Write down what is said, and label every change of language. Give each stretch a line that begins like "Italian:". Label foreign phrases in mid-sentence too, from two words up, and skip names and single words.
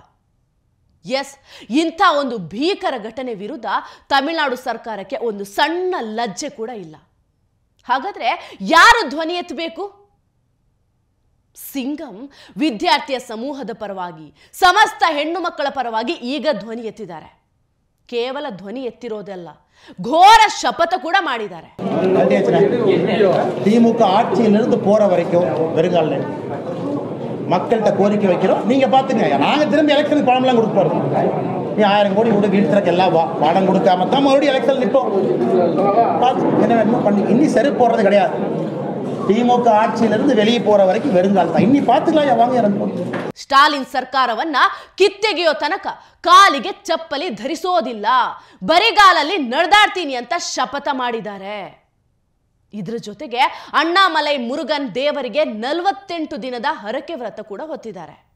Kannada: ಎಸ್, ಇಂಥ ಒಂದು ಭೀಕರ ಘಟನೆ ವಿರುದ್ಧ ತಮಿಳುನಾಡು ಸರ್ಕಾರಕ್ಕೆ ಒಂದು ಸಣ್ಣ ಲಜ್ಜೆ ಕೂಡ ಇಲ್ಲ. ಹಾಗಾದ್ರೆ ಯಾರು ಧ್ವನಿ ಎತ್ತಬೇಕು? ಸಿಂಗಂ ವಿದ್ಯಾರ್ಥಿಯ ಸಮೂಹದ ಪರವಾಗಿ, ಸಮಸ್ತ ಹೆಣ್ಣು ಮಕ್ಕಳ ಪರವಾಗಿ ಈಗ ಧ್ವನಿ ಎತ್ತಿದ್ದಾರೆ. ಕೇವಲ ಧ್ವನಿ ಎತ್ತಿರೋದಲ್ಲ, ಘೋರ ಶಪಥ கூட ಮಾಡಿದ್ದಾರೆ.
Tamil: திமுக ஆட்சியிலிருந்து போற வரைக்கும் வெறுங்கால மக்கள்கிட்ட கோரிக்கை வைக்கிறோம். நீங்க பாத்துங்க, நாங்க திரும்பி எலெக்ஷனுக்கு பணம்லாம் கொடுக்க போறோம். நீ 1000 கோடி கூட வீட்டு திறக்க எல்லாம் பணம் கொடுக்காம தான் மறுபடியும் எலெக்ஷன் நிற்போம். என்ன வேணுமோ பண்ணி இன்னி செருப்பு போடுறது கிடையாது. திமுக ஆட்சியிலிருந்து வெளியே போற வரைக்கும் வெறுங்காಲ தான். ಇನ್ನಿ பாத்துக்கலாம் வாங்க இறங்கும்.
Kannada: ಸ್ಟಾಲಿನ್ ಸರ್ಕಾರವನ್ನ ಕಿತ್ತೆಗೆಯೋ ತನಕ ಕಾಲಿಗೆ ಚಪ್ಪಲಿ ಧರಿಸೋದಿಲ್ಲ, ಬರಿಗಾಲಲ್ಲಿ ನಡೆದಾಡ್ತೀನಿ ಅಂತ ಶಪಥ ಮಾಡಿದ್ದಾರೆ. ಇದರ ಜೊತೆಗೆ ಅಣ್ಣಾಮಲೈ ಮುರುಗನ್ ದೇವರಿಗೆ 48 ದಿನದ ಹರಕೆ ವ್ರತ ಕೂಡ ಹೊತ್ತಿದ್ದಾರೆ.